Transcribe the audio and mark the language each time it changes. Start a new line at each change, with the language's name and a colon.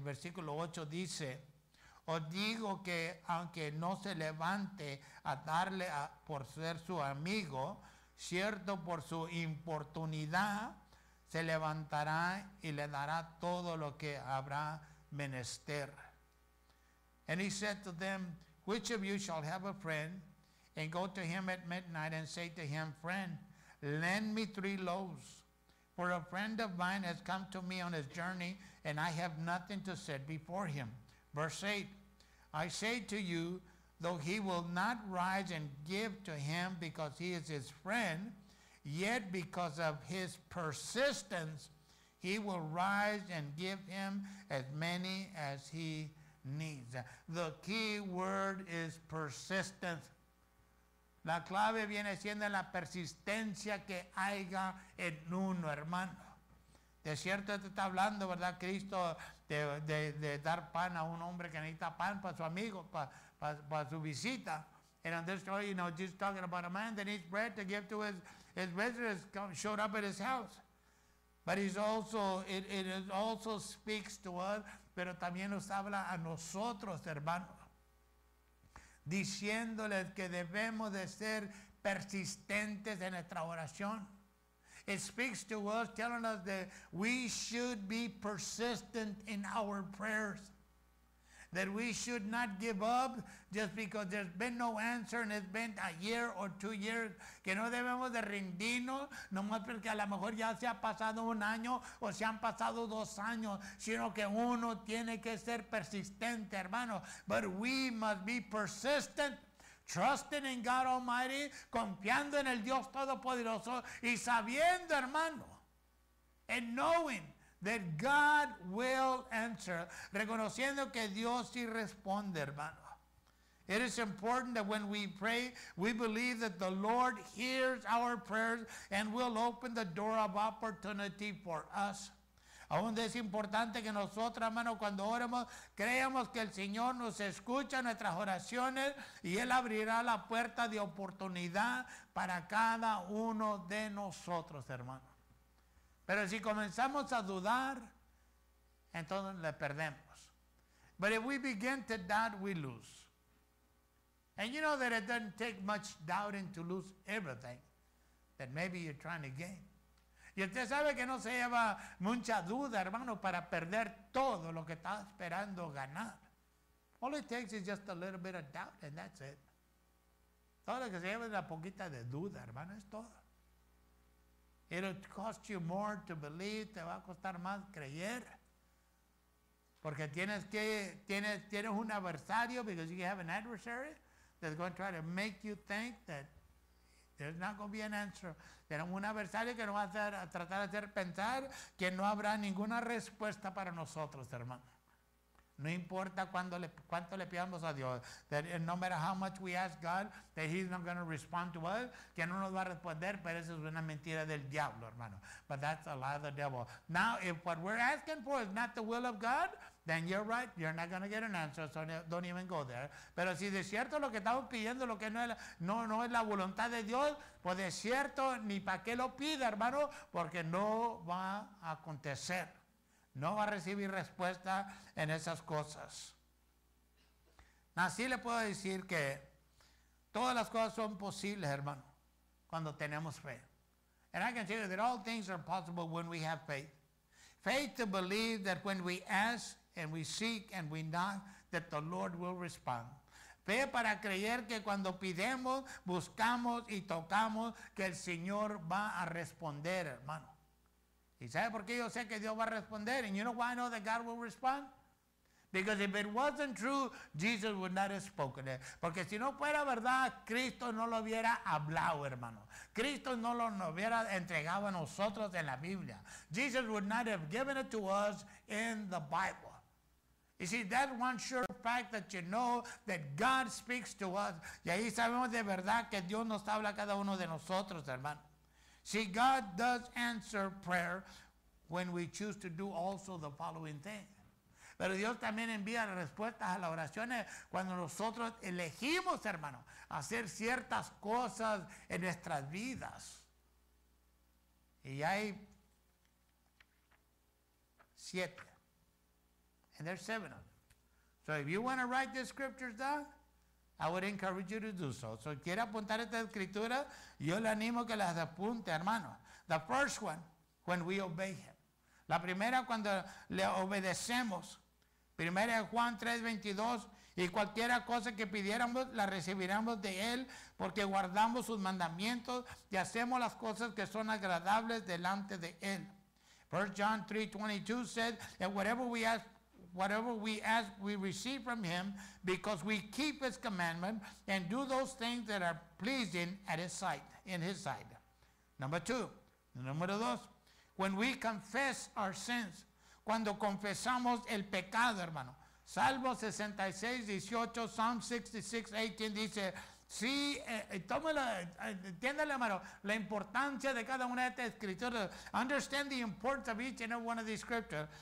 Spanish: El versículo 8 dice, os digo que aunque no se levante a darle por ser su amigo, cierto por su importunidad, se levantará y le dará todo lo que habrá menester.
English: And he said to them, which of you shall have a friend, and go to him at midnight and say to him, friend, lend me 3 loaves, for a friend of mine has come to me on his journey, and I have nothing to set before him. Verse 8, I say to you, though he will not rise and give to him because he is his friend, yet because of his persistence, he will rise and give him as many as he needs. The key word is persistence.
Spanish: La clave viene siendo la persistencia que haya en uno, hermano. De cierto te está hablando, ¿verdad? Cristo de dar pan a un hombre que necesita pan para su amigo, para su visita.
English: And on this story, just talking about a man that needs bread to give to his visitors showed up at his house. But it also speaks to us,
Spanish: pero también nos habla a nosotros, hermanos, diciéndoles que debemos de ser persistentes en nuestra oración.
English: It speaks to us, telling us that we should be persistent in our prayers. That we should not give up just because there's been no answer and it's been a year or 2 years.
Spanish: Que no debemos de rendirnos nomás porque a lo mejor ya se ha pasado un año o se han pasado 2 años, sino que uno tiene que ser persistente, hermano.
English: But we must be persistent, trusting in God Almighty,
Spanish: confiando en el Dios Todopoderoso y sabiendo, hermano,
English: and knowing that God will answer,
Spanish: reconociendo que Dios sí responde, hermano.
English: It is important that when we pray, we believe that the Lord hears our prayers and will open the door of opportunity for us.
Spanish: Aún es importante que nosotros, hermano, cuando oremos, creamos que el Señor nos escucha nuestras oraciones y Él abrirá la puerta de oportunidad para cada uno de nosotros, hermano. Pero si comenzamos a dudar, entonces le perdemos.
English: But if we begin to doubt, we lose. And you know that it doesn't take much doubting to lose everything that maybe you're trying to gain.
Spanish: Y usted sabe que no se lleva mucha duda, hermano, para perder todo lo que está esperando ganar.
English: All it takes is just a little bit of doubt and that's it.
Spanish: Todo lo que se lleva es una poquita de duda, hermano, es todo.
English: It'll cost you more to believe,
Spanish: te va a costar más creer. Porque tienes un adversario,
English: because you have an adversary that's going to try to make you think that There's not going to be an answer.
Spanish: Tenemos un adversario que nos va a tratar de hacer pensar que no habrá ninguna respuesta para nosotros, hermano. No importa cuánto le pidamos a Dios,
English: that no matter how much we ask God, that He's not going to respond to us,
Spanish: que no nos va a responder, pero eso es una mentira del diablo, hermano.
English: But that's a lie of the devil. Now, if what we're asking for is not the will of God, then you're right, you're not going to get an answer, so don't even go there.
Spanish: Pero si de cierto lo que estamos pidiendo, lo que no es la voluntad de Dios, pues de cierto, ni para qué lo pida, hermano, porque no va a acontecer. No va a recibir respuesta en esas cosas. Así le puedo decir que todas las cosas son posibles, hermano, cuando tenemos fe.
English: And I can tell you that all things are possible when we have faith. Faith to believe that when we ask and we seek and we knock, that the Lord will respond.
Spanish: Fe para creer que cuando pidemos, buscamos y tocamos, que el Señor va a responder, hermano. ¿Y sabe por qué yo sé que Dios va a responder?
English: And you know why I know that God will respond? Because if it wasn't true, Jesus would not have spoken it.
Spanish: Porque si no fuera verdad, Cristo no lo hubiera hablado, hermano. Cristo no lo hubiera entregado a nosotros en la Biblia.
English: Jesus would not have given it to us in the Bible. You see, that's one sure fact that you know that God speaks to us.
Spanish: Y ahí sabemos de verdad que Dios nos habla a cada uno de nosotros, hermano.
English: See, God does answer prayer when we choose to do also the following thing.
Spanish: Pero Dios también envía respuestas a las oraciones cuando nosotros elegimos, hermano, hacer ciertas cosas en nuestras vidas. Y hay 7.
English: And there's 7 of them. So if you want to write the scriptures down, I would encourage you to do so.
Spanish: So, quiere apuntar esta escritura, yo le animo que las apunte, hermano.
English: The first one, when we obey Him.
Spanish: La primera, cuando le obedecemos. Primera de Juan 3:22. Y cualquiera cosa que pidiéramos, la recibiremos de Él, porque guardamos sus mandamientos y hacemos las cosas que son agradables delante de Él.
English: 1 John 3:22 said that whatever we ask, we receive from Him, because we keep His commandment and do those things that are pleasing at His sight, in His sight. Number 2.
Spanish: Número 2.
English: When we confess our sins,
Spanish: cuando confesamos el pecado, hermano. Salmo 66:18, Psalm 66:18 dice, sí, entiéndale, hermano, la importancia de cada una de estas escrituras.
English: Understand the importance of each and every one of these scriptures.